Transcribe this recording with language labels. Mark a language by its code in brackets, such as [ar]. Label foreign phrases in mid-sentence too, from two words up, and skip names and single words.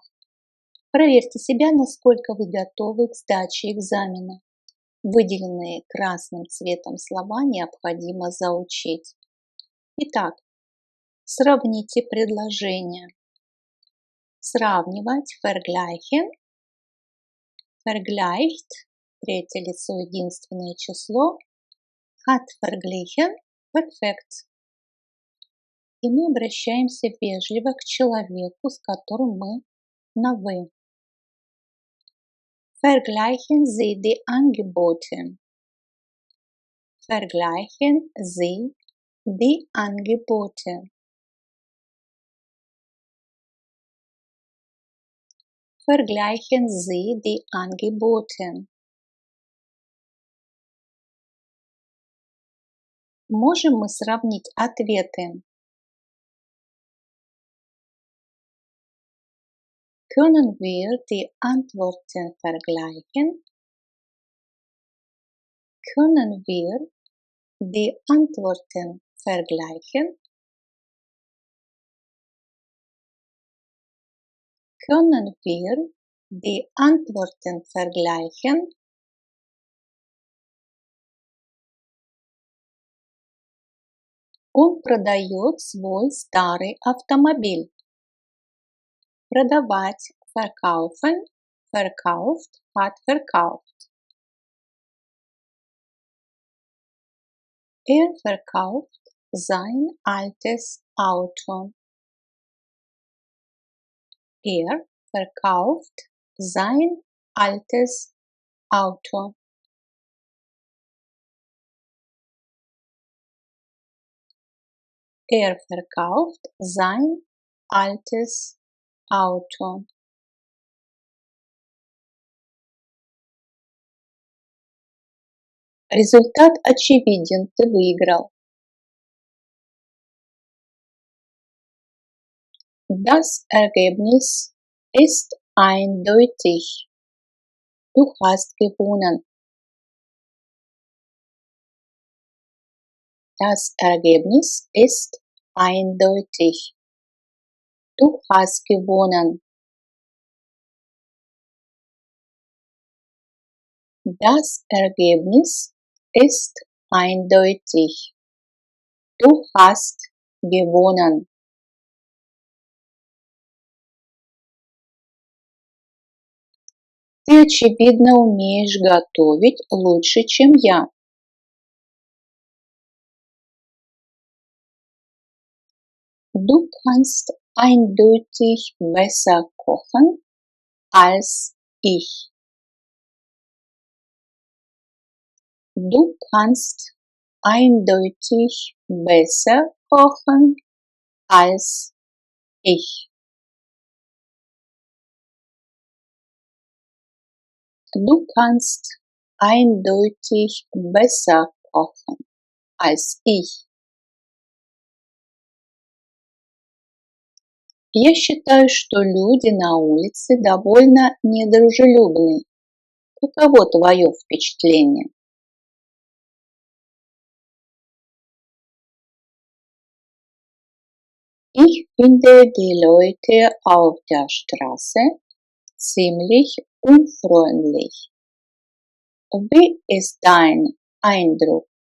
[ru] Проверьте себя, насколько вы готовы к сдаче экзамена. Выделенные красным цветом слова необходимо заучить. Итак, сравните предложения. Сравнивать, [de] vergleichen, vergleicht, [ru] третье лицо единственное число, [de] hat verglichen, perfekt. [ru] И мы обращаемся вежливо к человеку, с которым мы на «вы». [de] Vergleichen Sie die Angebote. Vergleichen Sie die Angebote. Vergleichen Sie die Angebote. [ru] Можем мы сравнить ответы? [de] Können wir die Antworten vergleichen? Können wir die Antworten vergleichen? Können wir die Antworten vergleichen? [ru] Он продает свой старый автомобиль. Продавать, [de] verkaufen, verkauft, hat verkauft. Er verkauft sein altes Auto. Er verkauft sein altes Auto. Er verkauft sein altes Auto. [ru] Результат очевиден, ты выиграл. [de] Das Ergebnis ist eindeutig. Du hast gewonnen. Das Ergebnis ist eindeutig. Du hast gewonnen. Das Ergebnis ist eindeutig. Du hast gewonnen. [ru] Ты, очевидно, умеешь готовить лучше, чем я. [de] Du kannst eindeutig besser kochen als ich. Du kannst eindeutig besser kochen als ich. Du kannst eindeutig besser kochen als ich. [ru] Я считаю, что люди на улице довольно недружелюбны. Каково твое впечатление? [de] Ich finde die Leute auf der Straße ziemlich unfreundlich. Wie ist dein Eindruck?